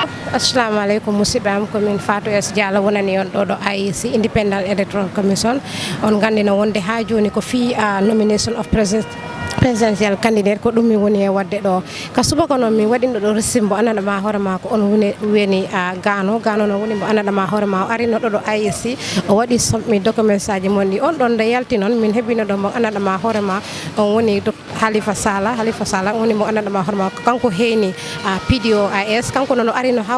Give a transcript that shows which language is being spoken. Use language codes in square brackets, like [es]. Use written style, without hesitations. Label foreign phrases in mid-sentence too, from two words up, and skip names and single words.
[ar] السلام عليكم [ff] musibam komin Fatou S Diallo wonani on ɗo IEC Independent Electoral Commission on gandina wonde ha joni ko fi [en] nomination of presidential candidate [ff] ko ɗum mi woni e wadde ɗo ka subaka noon mi waɗino ɗo resimbo anana ma hoore ma ko on weni gano no woni mo anana ma hoore ma o arino ɗo IEC o waɗi sommi documents aji mon ɗi on ɗon nde yalti noon min heɓino ɗo mo anana ma hoore ma on woni Halifa Sallah woni mo anana ma hoore ma kanko heeni PDOIS kanko noon o arino ha